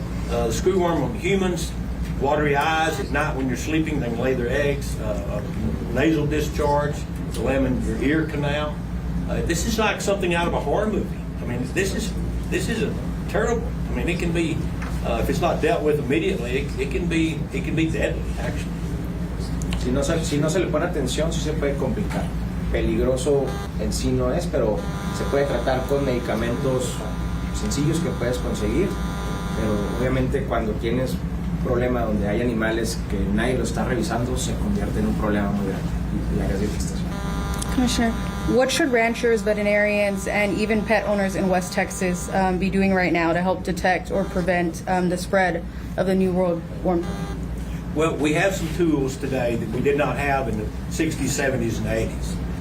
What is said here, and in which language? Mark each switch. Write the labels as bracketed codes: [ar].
[en] The screwworm on humans, watery eyes at night when you're sleeping, they can lay their eggs, nasal discharge, them in your ear canal. This is like something out of a horror movie. I mean, this is a terrible. I mean, it can be if it's not dealt with immediately, it can be deadly actually. [es] Si no se le pone atención, sí se puede complicar. Peligroso en sí no es, pero se puede tratar con medicamentos sencillos que puedes conseguir. Pero obviamente cuando tienes un problema donde hay animales que nadie lo está revisando, se convierte en un problema muy grande y áreas de infestación. [en] Commissioner, what should ranchers, veterinarians, and even pet owners in West Texas be doing right now to help detect or prevent the spread of the New World Worm? Well, we have some tools today that we did not have in the 60s, 70s, and 80s.